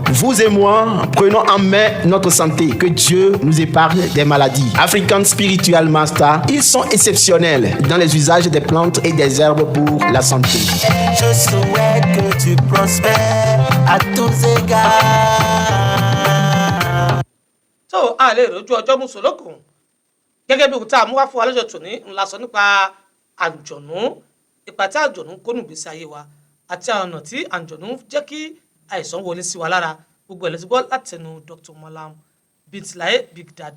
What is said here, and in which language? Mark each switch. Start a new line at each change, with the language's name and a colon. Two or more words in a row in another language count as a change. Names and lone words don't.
French: Vous et moi, prenons en main notre santé, que Dieu nous épargne des maladies. African Spiritual Master, ils sont exceptionnels dans les usages des plantes et des herbes pour la santé. Je souhaite que tu prospères à tous égards.
Yoruba: tó a lè rojú ọjọ́ mùsùlùkùn gẹ́gẹ́ bí òkúta àmúwá fún wa lọ́jọ́ tòní ńlá sọ nípa àǹjọ̀nú ipa tí àǹjọ̀nú kó nù gbèsè ayé wa àti àwọn ọ̀nà tí àǹjọ̀nú jẹ́ kí àìsàn wọlé sí wa lára gbogbo ẹ̀ lè ti gbọ́ látẹnu Dr. Malam Bintilaye Big Daddy.